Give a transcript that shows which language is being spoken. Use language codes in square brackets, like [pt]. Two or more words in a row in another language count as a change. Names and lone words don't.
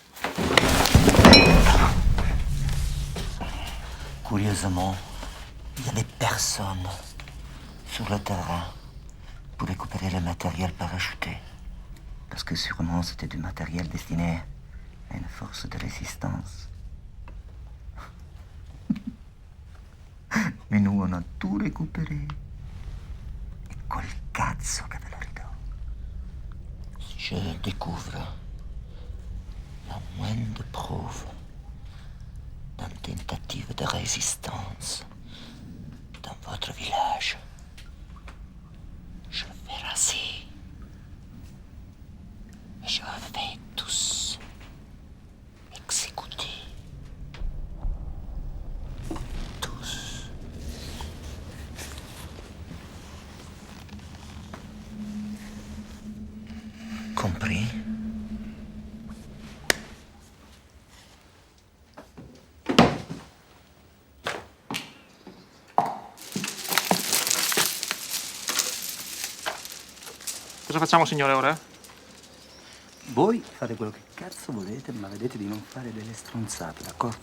[fr] Curieusement, il n'y avait personne sur le terrain pour récupérer le matériel parachuté. Parce que sûrement c'était du matériel destiné à une force de résistance. Mais nous, on a tout récupéré. [it] Et col cazzo che ve lo ridò. [fr] Si je découvre la moindre preuve d'une tentative de résistance dans votre village, je vais raser. Et je vous fais tous exécuter. Compris? [it] Cosa facciamo, signore, ora? Voi fate quello che cazzo volete, ma vedete di non fare delle stronzate, d'accordo?